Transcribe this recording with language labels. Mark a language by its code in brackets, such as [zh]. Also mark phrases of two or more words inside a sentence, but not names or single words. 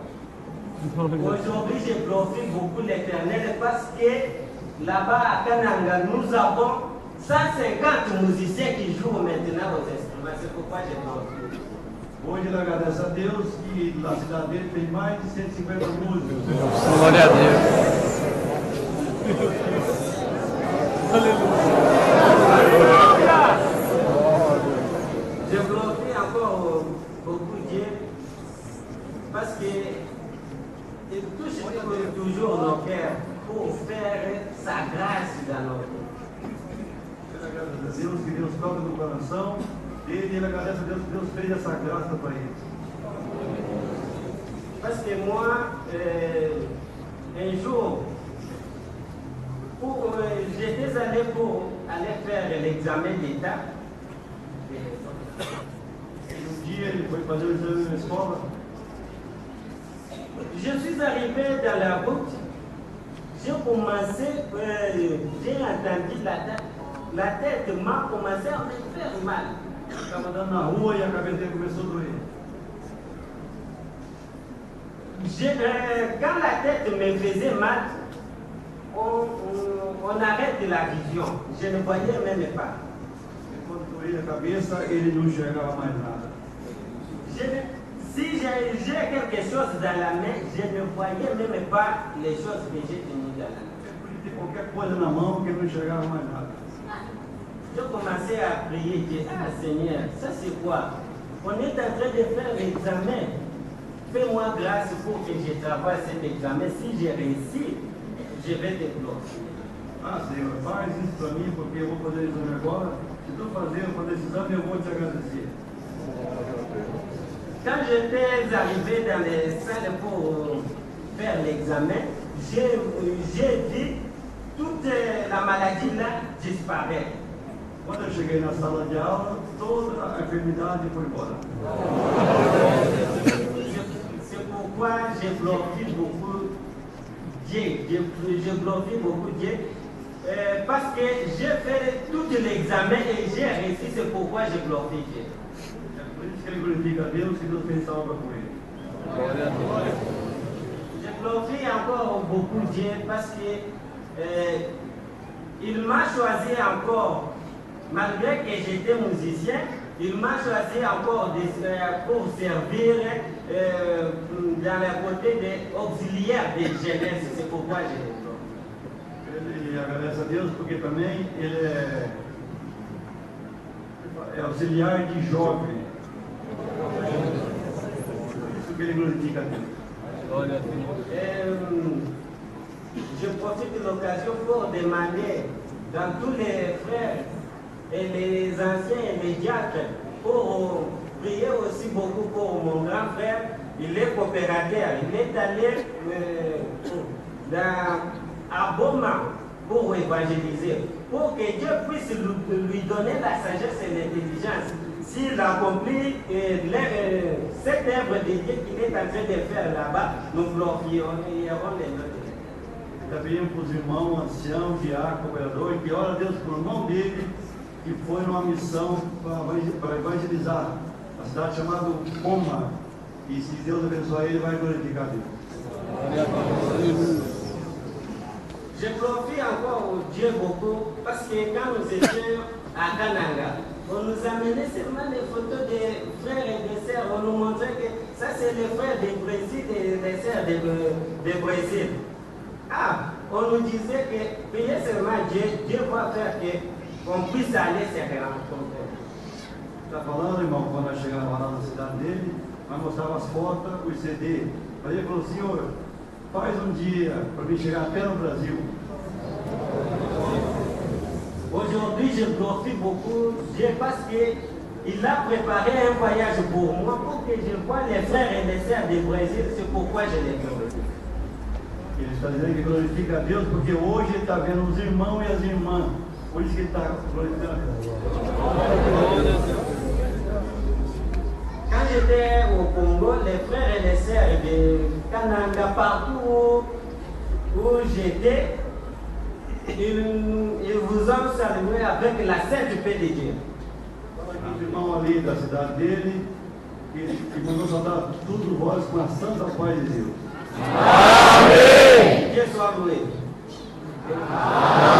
[fr] Aujourd'hui, je glorifie beaucoup l'Éternel parce que là-bas à Kananga, nous avons 150 musiciens qui jouent maintenant aux instruments. C'est pourquoi je glorifie. [pt] Hoje ele agradece a Deus que na cidade dele tem mais de 150 músicos. Glória a Deus. [fr] Je glorifie encore beaucoup Dieu parce que il touche toujours nos cœurs pour faire sa grâce dans nos vies. [pt] Ele agradece a Deus que Deus toca no coração dele e ele agradece a Deus que Deus fez essa graça para ele. [fr] Parce que moi, un jour, j'étais allé pour aller faire l'examen d'État. [pt] Dia ele foi fazer o exame na escola. [fr] Je suis arrivé dans la route, j'ai commencé, j'ai entendu la tête m'a commencé à me faire mal. [pt] Estava andando na rua e a cabeça dele começou a doer. [fr] Quand la tête me faisait mal, on arrête la vision. Je ne voyais même pas. [pt] E quando doía a cabeça, ele não enxergava mais nada. [fr] Si j'ai quelque chose dans la main, je ne voyais même pas les choses que j'ai tenues dans la main. [pt] Ele tinha qualquer coisa na mão que ele não enxergava mais nada. [fr] J'ai commencé à prier Dieu. Ah Seigneur, ça c'est quoi? On est en train de faire l'examen. Fais-moi grâce pour que je travaille cet examen. Si j'ai réussi, je vais te glorifier. [pt] Ah, Senhor, faz isso para mim, porque eu vou fazer o exame agora. Se tu fazer esse exame, eu vou te agradecer. [fr] Quand j'étais arrivé dans les salles pour faire l'examen, j'ai vu toute la maladie là disparaître. [pt] Quando eu cheguei na sala de aula, toda a enfermidade foi embora. [fr] C'est pourquoi je glorifie beaucoup Dieu. Je glorifie beaucoup Dieu. Parce que j'ai fait tout l'examen et j'ai réussi, c'est pourquoi je glorifie Dieu. [pt] É por isso que ele glorifica a Deus, que Deus fez essa obra com ele. [fr] Je glorifie encore beaucoup Dieu parce que il m'a choisi encore, malgré que j'étais musicien, il m'a choisi encore pour servir dans le côté des auxiliaires de jeunesse. C'est pourquoi je le glorifie. [pt] Ele agradece a Deus porque também ele é auxiliar de jovem. Por isso que ele glorifica a Deus. [fr] Je profite de l'occasion pour demander dans tous les frères et les anciens et les diacres pour prier aussi beaucoup pour mon grand frère. Il est coopérateur. Il est allé à Boma pour évangéliser, pour que Dieu puisse lui donner la sagesse et l'intelligence. S'il accomplit cette œuvre de Dieu qu'il est en train de faire là-bas, nous glorifierons les noms de Dieu. [pt] Também para os irmãos, anciãos, diácono, cooperador, que ora a Deus pelo irmão dele, que foi numa missão para evangelizar a cidade chamada Boma. E se Deus abençoar ele, vai glorificar a Deus. [fr] Je glorifie encore Dieu beaucoup parce que quand nous étions à Kananga. On nous amenait seulement des photos des frères et des sœurs. On nous montrait que ça, c'est les frères du Brésil et les sœurs du Brésil. Ah, on nous disait que priez seulement Dieu, Dieu va faire qu'on puisse aller se rencontrer. [pt] Está falando, irmão, quando nós chegamos lá na cidade dele, nós mostrávamos as fotos, os CD. Aí ele falou, senhor, faz um dia para mim chegar até no Brasil. [fr] Aujourd'hui, je profite beaucoup Dieu parce qu'il a préparé un voyage pour moi, pour que je voie les frères et les sœurs du Brésil. C'est pourquoi je les glorifie. [pt] Ele está dizendo que glorifica a Deus porque hoje ele está vendo os irmãos e as irmãs. Por isso que ele está glorificando a Deus. [fr] Quand j'étais au Congo, les frères et les sœurs de Kananga, partout où j'étais, ils vous ont salué avec la sainte paix de Dieu. [pt] Os irmãos ali da cidade dele, que mandou soltar tudo vós com a santa paz de Deus. Amém! [fr] Dieu soit loué.